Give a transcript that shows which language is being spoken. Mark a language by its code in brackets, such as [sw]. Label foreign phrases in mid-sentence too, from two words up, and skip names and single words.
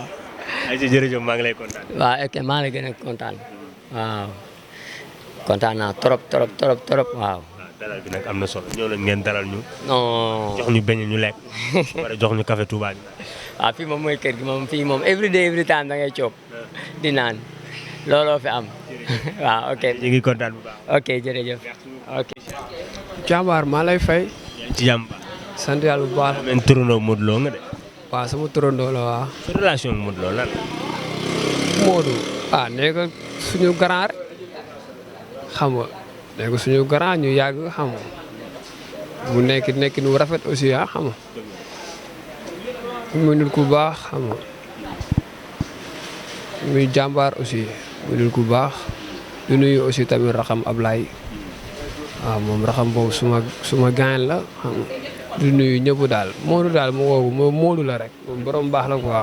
[wo] ay ci jërëjëf maa ngi lay kontaan. waaw ok maa ngi lay gën a kontaan. waaw kontaan naa trop waaw. dalal bi nag am na solo ñëw nañ ngeen dalal ñu. non jox ñu beñ ñu lekk. wala jox ñu café Touba ñu. waaw fii moom mooy kër gi moom fii moom [en] every day every time [wo] da ngay coop di naan looloo fi am waaw ok. ñu ngi kontaan bu baax. ok jërëjëf ok. Jàmbaar maa lay fay. ci jàmm. sant yàlla bu baax. men turandoo Modou Lo nga de. waaw sama turandoo la waaw. sa relation ak Modou Lo lan. Modou nee ko suñu grand rek xam nga nee ko suñu grand ñu yàgg xam nga mu nekk nu rafet aussi xam nga muy nit ku baax xam nga muy jàmbaar aussi muy nit ku baax di nuyu aussi tamit raxam Ablaye waaw moom raxam boobu suma gaañ la xam nga di nuyu ñëpp daal Modou daal mu woowu moom Modou la rek moom borom baax la quoi.